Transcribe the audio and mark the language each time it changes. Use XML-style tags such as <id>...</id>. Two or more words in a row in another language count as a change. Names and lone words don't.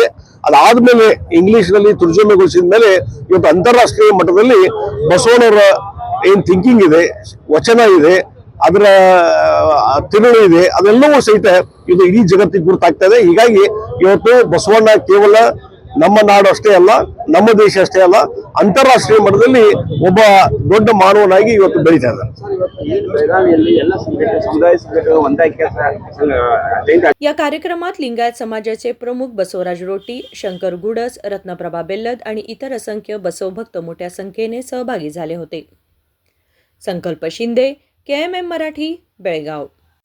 <kn>ಅದಾದ್ಮೇಲೆ ಇಂಗ್ಲಿಷ್ ನಲ್ಲಿ ತರ್ಜುಮೆಗೊಳಿಸಿದ ಮೇಲೆ ಇವತ್ತು ಅಂತಾರಾಷ್ಟ್ರೀಯ ಮಟ್ಟದಲ್ಲಿ ಬಸವಣ್ಣವರ ಏನ್ ಥಿಂಕಿಂಗ್ ಇದೆ, ವಚನ ಇದೆ, ಅದರ ತಿರುಳು ಇದೆ, ಅದೆಲ್ಲವೂ ಸಹಿತ ಇದು ಇಡೀ ಜಗತ್ತಿಗೆ ಗುರುತಾಗ್ತಾ ಇದೆ। ಹೀಗಾಗಿ ಇವತ್ತು ಬಸವಣ್ಣ ಕೇವಲ ನಮ್ಮ ನಾಡು ಅಷ್ಟೇ ಅಲ್ಲ, ನಮ್ಮ ದೇಶ ಅಷ್ಟೇ ಅಲ್ಲ, ಅಂತಾರಾಷ್ಟ್ರೀಯ ಮಟ್ಟದಲ್ಲಿ ಒಬ್ಬ ದೊಡ್ಡ ಮಾನವನಾಗಿ ಇವತ್ತು ಬೆಳೀತಾ ಇದ್ದಾರೆ।</kn> <mr>या कार्यक्रमात लिंगायत समाजाचे प्रमुख बसवराज रोटी, शंकर गुडस, रत्नप्रभा बेल्लद आणि इतर असंख्य बसवभक्त मोठ्या संख्येने सहभागी झाले होते। संकल्प शिंदे, KMM मराठी, बेळगाव।</mr>